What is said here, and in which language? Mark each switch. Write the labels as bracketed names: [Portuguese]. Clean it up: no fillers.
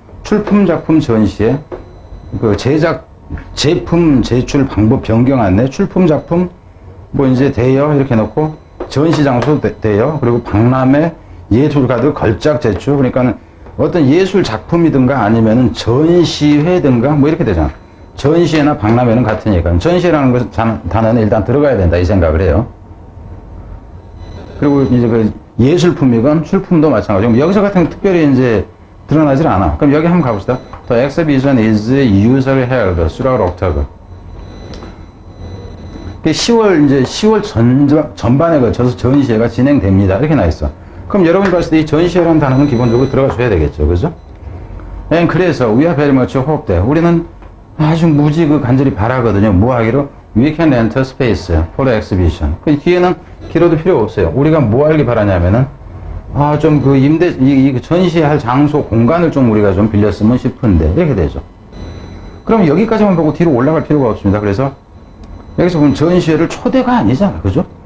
[Korean] 출품 작품 전시에 그 제품 제출 방법 변경 안내, 출품 작품 뭐 이제 대여 이렇게 놓고 전시 장소 대여 그리고 박람회 예술가들 걸작 제출 그러니까 어떤 예술 작품이든가 아니면은 전시회든가 뭐 이렇게 되잖아. 전시회나 박람회는 같으니까 전시회라는 것은 단어는 일단 들어가야 된다 이 생각을 해요. 그리고 이제 그 예술품이건 출품도 마찬가지고 여기서 같은 건 특별히 이제 드러나질 않아. 그럼 여기 한번 가봅시다. [English] The exhibition is usually held throughout October. [Korean] 10월 전반에 걸쳐서 전시회가 진행됩니다. 이렇게 나있어. 그럼 여러분이 봤을 때 이 전시회라는 단어는 기본적으로 들어가 줘야 되겠죠. 그죠? 그래서 [English] we are very much hope that [Korean] 우리는 아주 무지 간절히 바라거든요. 뭐 하기로? [English] We can enter space for the exhibition. [Korean] 그 뒤에는 길어도 필요 없어요. 우리가 뭐 하기 바라냐면은 좀 이 전시할 장소 공간을 좀 우리가 좀 빌렸으면 싶은데 이렇게 되죠. 그럼 여기까지만 보고 뒤로 올라갈 필요가 없습니다. 그래서 여기서 보면 전시회를 초대가 아니잖아. 그죠?